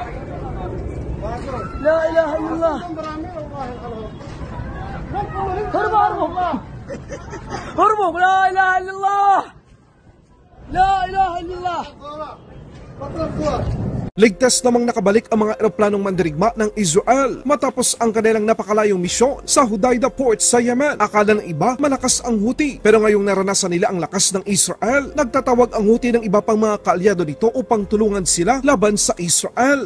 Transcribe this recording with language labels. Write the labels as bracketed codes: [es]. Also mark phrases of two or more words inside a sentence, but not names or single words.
[ar] لا إله إلا الله هربوا لا إله إلا الله لا إله إلا الله. [tl] Ligtas namang nakabalik ang mga eroplanong mandirigma ng Israel matapos ang kanilang napakalayong misyon sa Hodeidah Port sa Yemen. Akala ng iba malakas ang Houthi pero ngayong naranasan nila ang lakas ng Israel, nagtatawag ang Houthi ng iba pang mga kaalyado nito upang tulungan sila laban sa Israel.